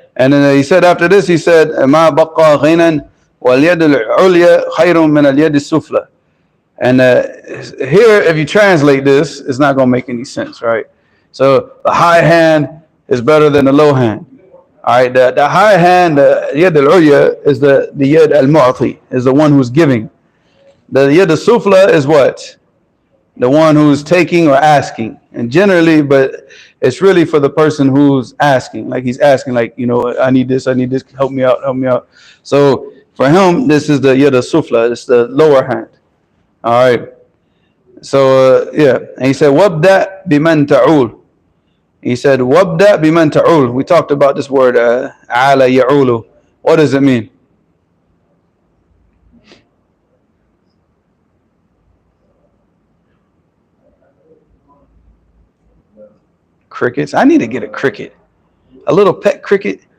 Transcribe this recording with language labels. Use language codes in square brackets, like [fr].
[en] And then he said after this, he said, [ar] مَا بَقَّى غِنًا وَالْيَدُ الْعُلْيَا خَيْرٌ مِنَ الْيَدِ السُّفْلَى. [en] And here, if you translate this, it's not going to make any sense, right? So the high hand is better than the low hand. Alright, the high hand, the yad al-ulya, is the yad al-mu'ti, is the one who's giving. The yad al-sufla is what? The one who's taking or asking. And generally, but it's really for the person who's asking. Like he's asking, like, I need this, help me out, help me out. So for him, this is the yad al-sufla, it's the lower hand. Alright. So, yeah. And he said, [ar] وَابْدَأْ بِمَنْ تَعُولُ. [en] He said, [ar] وَابْدَأْ بِمَنْ تَعُولُ. [en] We talked about this word, عَالَ يَعُولُ. What does it mean? Crickets. I need to get a cricket. A little pet cricket.